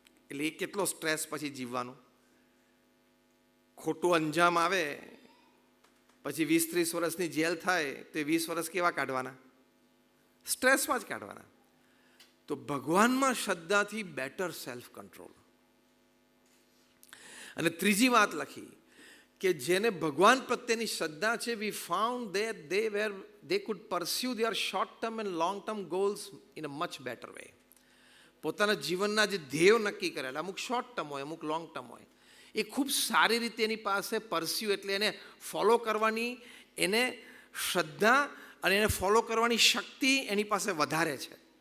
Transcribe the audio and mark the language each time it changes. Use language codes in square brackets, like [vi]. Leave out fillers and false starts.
[gu] એટલે એ કેટલો સ્ટ્રેસ પછી જીવવાનું. ખોટું અંજામ આવે પછી 20-30 વર્ષની જેલ થાય તો 20 વર્ષ કેવા કાઢવાના? સ્ટ્રેસમાં જ કાઢવાના. તો ભગવાનમાં શ્રદ્ધાથી બેટર સેલ્ફ કંટ્રોલ. અને ત્રીજી વાત લખી કે જેને ભગવાન પ્રત્યેની શ્રદ્ધા છે, [en] We found that they could pursue their short term and long term goals in a much better way. [gu] પોતાના જીવનના જે ધ્યેયો નક્કી કરેલા, અમુક શોર્ટ ટર્મ હોય, અમુક લોંગ ટર્મ હોય, એ ખૂબ સારી રીતે એની પાસે પરસ્યુ એટલે એને ફોલો કરવાની, એને શ્રદ્ધા અને એને ફોલો કરવાની શક્તિ એની પાસે વધારે છે.